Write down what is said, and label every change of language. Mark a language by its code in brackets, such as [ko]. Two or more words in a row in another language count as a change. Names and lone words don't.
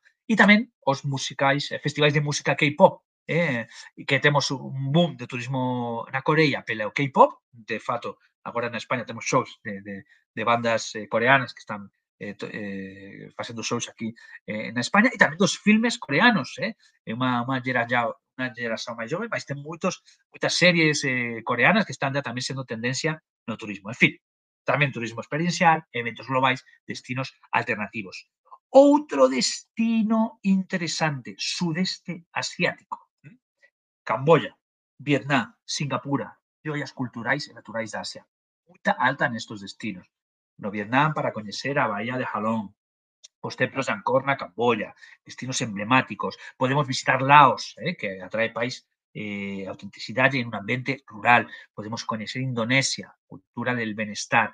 [gl] E tamén os musicais, festivais de música K-pop, que temos un boom de turismo na Corea pelo K-pop, de fato, agora na España temos shows de bandas coreanas que están facendo shows aquí na España, e tamén dos filmes coreanos, é unha geración máis jove, mas ten moitas series coreanas que están ya tamén sendo tendencia no turismo. En fin, tamén turismo experiencial, eventos globais, destinos alternativos. Outro destino interesante, sudeste asiático. Camboya, Vietnam, Singapura, joias culturais e naturais da Asia. Moita alta nestes destinos. No Vietnam, para coñecer a Bahía de Halong, os templos de Angkor na Camboya, destinos emblemáticos. Podemos visitar Laos, que atrae país autenticidade en un ambiente rural. Podemos coñecer Indonesia, cultura del benestar.